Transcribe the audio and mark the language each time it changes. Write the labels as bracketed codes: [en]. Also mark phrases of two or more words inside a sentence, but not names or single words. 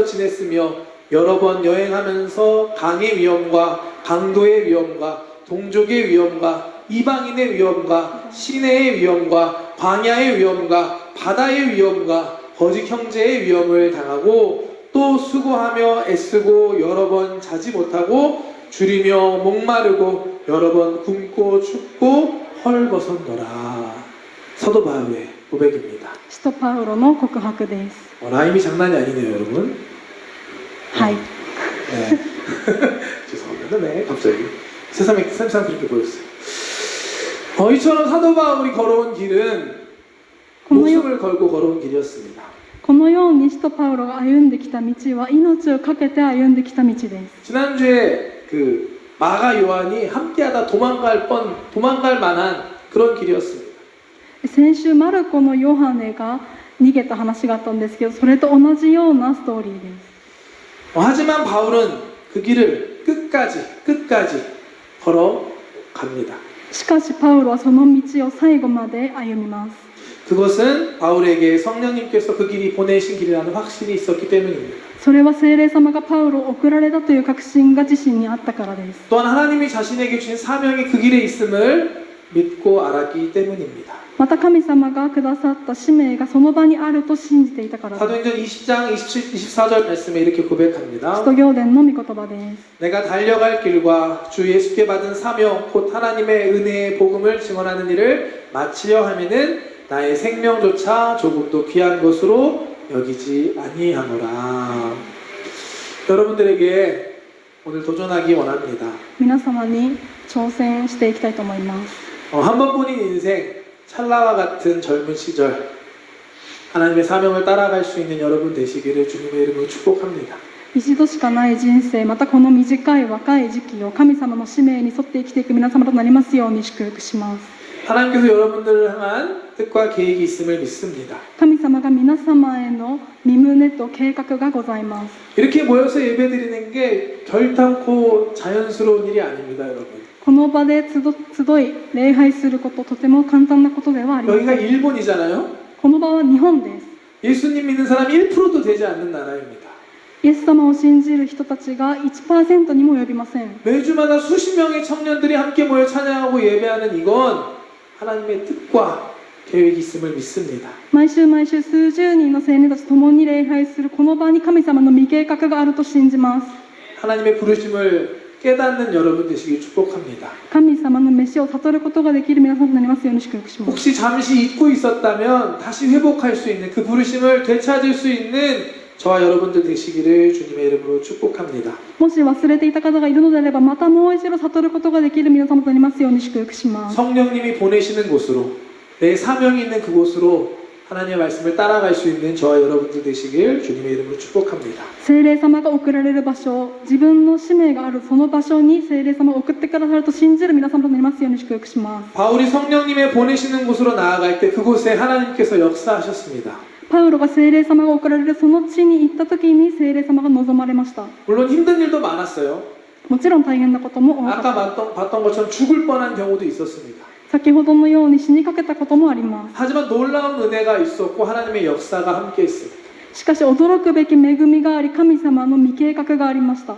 [ko] 지냈으며 여러 번 여행하면서 강의 위험과 강도의 위험과 동족의 위험과 이방인의 위험과 시내의 위험과 광야의 위험과 바다의 위험과 거짓 형제의 위험을 당하고 또 수고하며 애쓰고 여러 번 자지 못하고 줄이며 목마르고 여러 번 굶고 춥고 헐벗었노라. 사도 바울의 고백입니다. [ja] 使徒パウロの告白です。 [ko] 라임이 장난이 아니네요, 여러분. [ja] はい。 [ko] 네. 죄송합니다. 네, 갑자기 세상에 그렇게 보였어요. 이처럼 사도 바울이 걸어온 길은 목숨을 걸고 걸어온 길이었습니다. [ja] このように使徒パウロが歩んできた道は命を懸けて歩んできた道です。 [ko] 지난주에 그 마가 요한이 함께하다 도망갈 만한 그런 길이었습니다. [ja] 先週マルコのヨハネが逃げた話があったんですけど、それと同じようなストーリーです。 [ko] 하지만 바울은 그 길을 끝까지 걸어갑니다. [ja] しかしパウロはその道を最後まで歩みます。 [ko] 그것은 바울에게 성령님께서 그 길이 보내신 길이라는 확신이 있었기 때문입니다. [ja] それは聖霊様がパウロを送られたという確信が自身にあったからです。 [ko] 또한 하나님이 자신에게 주신 사명이 그 길에 있음을 믿고 알았기 때문입니다. [ja] また神様がくださった使命がその場にあると信じていたからです。 [ko] 사도행전 20장 27, 24절 말씀에 이렇게 고백합니다. [ja] 使徒行伝の御言葉です。 [ko] 내가 달려갈 길과 주 예수께 받은 사명 곧 하나님의 은혜의 복음을 증언하는 일을 마치려 하면은 나의 생명조차 조금도 귀한 것으로 여기지 아니하노라. 여러분들에게 오늘 도전하기 원합니다. [ja] 皆様に挑戦していきたいと思います。 [ko] 한 번뿐인 인생 찰나와 같은 젊은 시절 하나님의 사명을 따라갈 수 있는 여러분 되시기를 주님의 이름으로 축복합니다. [ja] 一度しかない人生、またこの短い若い時期を神様の使命に沿って生きていく皆様となりますように祝福します。 [ko] 하나님께서 여러분들을 향한 뜻과 계획이 있음을 믿습니다. [ja] 神様が皆様への御胸と計画がございます。 [ko] 이렇게 모여서 예배드리는 게 결단코 자연스러운 일이 아닙니다, 여러분. [ja] この場で集い礼拝すること、とても簡単なことではありませ [ko] 여기가 [ja] ん。 [ko] 일본이잖아요. [ja] この場は日本です。 [ko] 예수님 믿는 사람이 1%도 되지 않는 나라입니다. [ja] イエス様を信じる人たちが 1% にも及びません。 [ko] 매주마다 수십 명의 청년들이 함께 모여 찬양하고 예배하는 이건 하나님의 뜻과 계획이 있음을 믿습니다. [ja] 毎週毎週数十人の青年たちと共に礼拝するこの場に神様の御計画があると信じます。 [ko] 하나님의 부르심을 깨닫는 여러분 되시길 축복합니다. [ja] 神様の召しを悟ることができる皆さんとなりますように祝福します。 [ko] 혹시 잠시 잊고 있었다면 다시 회복할 수 있는 그 부르심을 되찾을 수 있는 저와 여러분들 되시기를 주님의 이름으로 축복합니다. [ja] もし忘れていた方がいるのであれば、またもう一度悟ることができる皆様となりますように祝福します。 [ko] 성령님이 보내시는 곳으로 내 사명이 있는 그곳으로 하나님의 말씀을 따라갈 수 있는 저와 여러분들 되시길 주님의 이름으로 축복합니다. [ja] 聖霊様が送られる場所、自分の使命があるその場所に聖霊様を送ってくださると信じる皆様となりますように祝福します。 [ko] 바울이 성령님의 보내시는 곳으로 나아갈 때 그곳에 하나님께서 역사하셨습니다. [ja] パウロが聖霊様が送られるその地に行った時に聖霊様が望まれました。 [ko] 물론 힘든 일도 많았어요. [ja] もちろん大変なことも多かった。 [ko] 아까 봤던 것처럼 죽을 뻔한 경우도 있었습니다. [ja] 先ほどのように死にかけたこともあります。 [ko] 하지만 놀라운 은혜가 있었고 하나님의 역사가 함께 있습니다. [ja] しかし驚くべき恵みがあり、神様の御計画がありました。